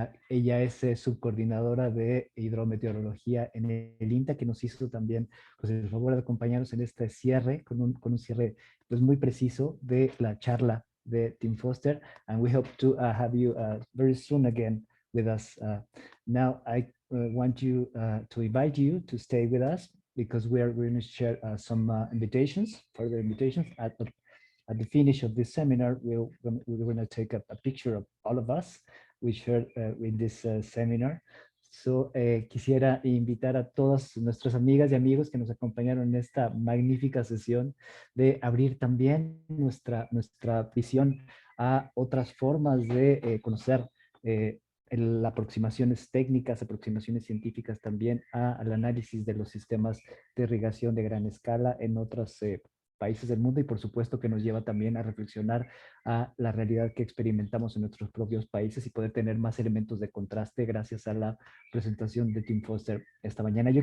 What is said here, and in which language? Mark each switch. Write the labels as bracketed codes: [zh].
[es] Ella es subcoordinadora de hidrometeorología en el IMTA, que nos hizo también pues, el favor de acompañarnos en este cierre, con un cierre pues, muy preciso de la charla de Tim Foster. [en] And we hope to have you very soon again with us. Now I want you to invite you to stay with us because we are going to share some further invitations. At the finish of this seminar, we're going to take a picture of all of us we shared in this seminar. [es] So quisiera invitar a todas nuestras amigas y amigos que nos acompañaron en esta magnífica sesión de abrir también nuestra visión a otras formas de conocer aproximaciones técnicas, aproximaciones científicas también al análisis de los sistemas de irrigación de gran escala en otros países del mundo y por supuesto que nos lleva también a reflexionar a la realidad que experimentamos en nuestros propios países y poder tener más elementos de contraste gracias a la presentación de Tim Foster esta mañana.